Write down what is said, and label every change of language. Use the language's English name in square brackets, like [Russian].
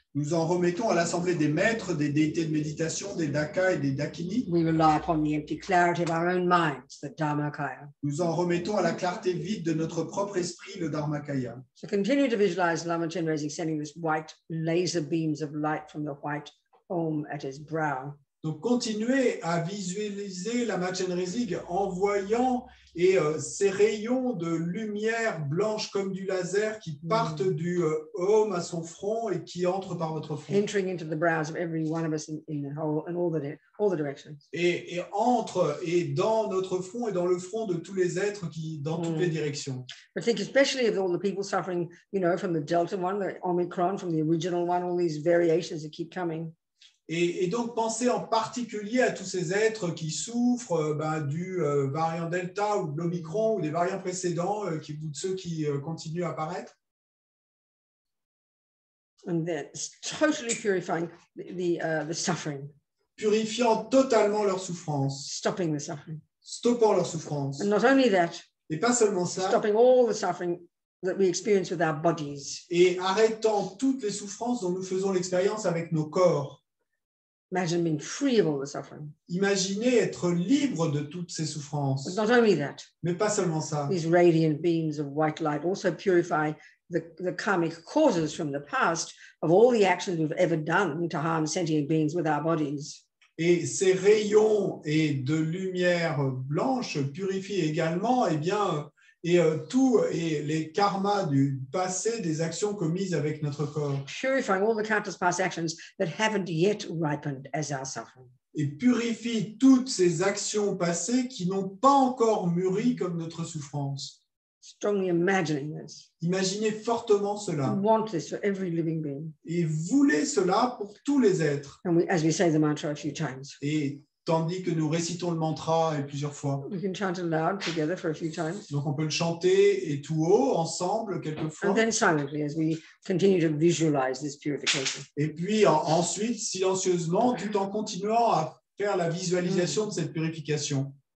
[French] Nous en remettons à l'assemblée des maîtres, des déités de méditation, des dakas et des dakini. [English] We rely upon the empty clarity of our own minds, the Dharmakaya. [French] Nous en remettons à la clarté vide de notre propre esprit, le Dharmakaya. [English] So continue to visualize Lama Chenrezig sending this white laser beams of light from the white Om at his brow. [French] Donc, continuez à visualiser Lama Chenrezig envoyant ces rayons de lumière blanche comme du laser qui partent du Om à son front et qui entrent par votre front. [English] Entering into the brows of every one of us in the whole, in all the directions. [French] Et entre et dans notre front et dans le front de tous les êtres qui dans toutes les directions. [English] But think especially of all the people suffering, you know, from the Delta one, the Omicron, from the original one, all these variations that keep coming. [French] Et donc, pensez en particulier à tous ces êtres qui souffrent du variant Delta ou de l'Omicron ou des variants précédents, ou de ceux qui continuent à apparaître. [English] And then totally purifying the suffering. [French] Purifiant totalement leur souffrance. [English] Stopping the suffering. [French] Stoppant leur souffrance. [English] And not only that, [French] et pas seulement ça. [English] Stopping all the suffering that we experience with our bodies. [French] Et arrêtant toutes les souffrances dont nous faisons l'expérience avec nos corps. [English] Imagine being free of all the suffering. [French] Imaginez être libre de toutes ces souffrances. [English] But not only that, [French] mais pas seulement ça. [English] These radiant beams of white light also purify the karmic causes from the past of all the actions we've ever done to harm sentient beings with our bodies. [French] Et ces rayons et de lumière blanche purifient également tous les karmas du passé des actions commises avec notre corps. [English] Purifying all the countless past actions that haven't yet ripened as our suffering. [French] Et purifie toutes ces actions passées qui n'ont pas encore mûri comme notre souffrance. [English] Strongly imagining this. [French] Imaginez fortement cela. [English] Want this for every living being. [French] Et voulez cela pour tous les êtres. [English] And as we say the mantra a few times. [French] Et tandis que nous récitons le mantra plusieurs fois. [English] We can chant it loud together for a few times. [French] Donc on peut le chanter et tout haut ensemble quelquefois. [English] And then silently as we continue to visualize this purification. [French] Et puis ensuite silencieusement tout en continuant à faire la visualisation de cette purification.